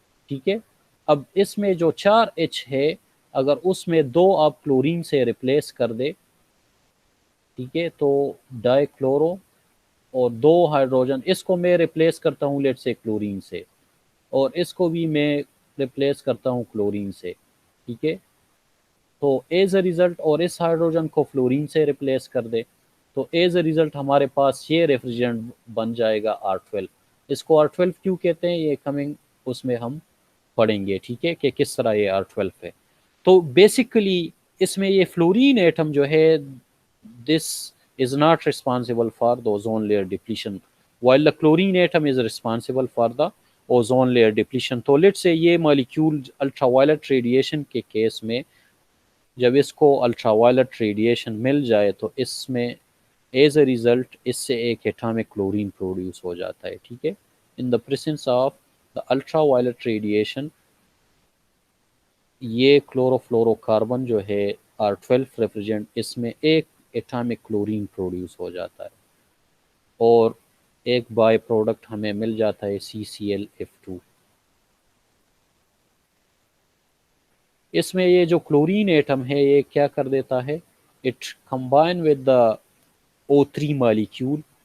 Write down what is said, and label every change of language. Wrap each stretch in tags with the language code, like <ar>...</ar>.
<ur>ٹھیک ہے، اب اس میں جو 4H ہے اگر اس میں دو آپ کلورین سے ریپلیس کر دے، ٹھیک ہے، تو ڈائی کلورو اور دو ہائیڈروجن، اس کو میں ریپلیس کرتا ہوں لیٹ سے کلورین سے اور اس کو بھی میں ریپلیس کرتا ہوں کلورین سے. ٹھیک ہے، تو ایز اے ریزلٹ، اور اس ہائیڈروجن کو فلورین سے ریپلیس کر دے تو ایز اے ریزلٹ ہمارے پاس یہ ریفریجرنٹ بن جائے گا R12. اس کو R12 کیوں کہتے ہیں یہ کمنگ اس میں ہم پڑھیں گے. ٹھیک ہے، کہ کس طرح یہ R12 ہے. تو بیسیکلی اس میں یہ فلورین ایٹم جو ہے</ur> <en>this is not responsible for the ozone layer depletion while the chlorine atom is responsible for the ozone layer depletion.</en> <ur>تو لیٹ سے یہ مالیکیول الٹرا وائلٹ ریڈیشن کے کیس میں جب اس کو الٹرا وائلٹ ریڈیشن مل جائے تو اس میں ایز اے ریزلٹ اس سے ایک ایٹامک کلورین پروڈیوس ہو جاتا ہے. ٹھیک ہے،</ur> <en>in the presence of the ultraviolet radiation.</en> <ur>یہ کلوروفلورو کاربن جو ہے R12 ریفریجرنٹ، اس میں ایک ایٹامک کلورین پروڈیوس ہو جاتا ہے اور ایک بائی پروڈکٹ ہمیں مل جاتا ہے CClF2۔ اس میں یہ جو کلورین ایٹم ہے یہ کیا کر دیتا ہے،</ur> <en>it combine with the</en> <ur>O3 molecule,</ur>